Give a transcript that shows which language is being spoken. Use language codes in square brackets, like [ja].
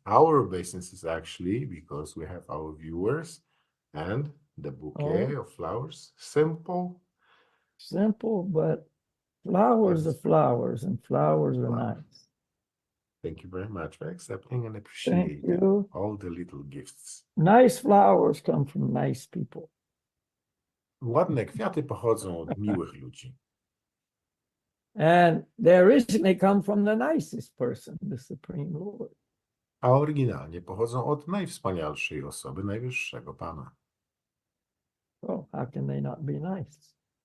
[en] Our obeisances actually, because we have our viewers and the bouquet of flowers. Simple, but flowers are flowers, and flowers are nice. Thank you very much for accepting and appreciating all the little gifts. Nice flowers come from nice people. [pl] Ładne kwiaty pochodzą od miłych ludzi. [en] And they originally come from the nicest person, the Supreme Lord. [pl] A oryginalnie pochodzą od najwspanialszej osoby, najwyższego Pana. [en] Oh, how can they not be nice?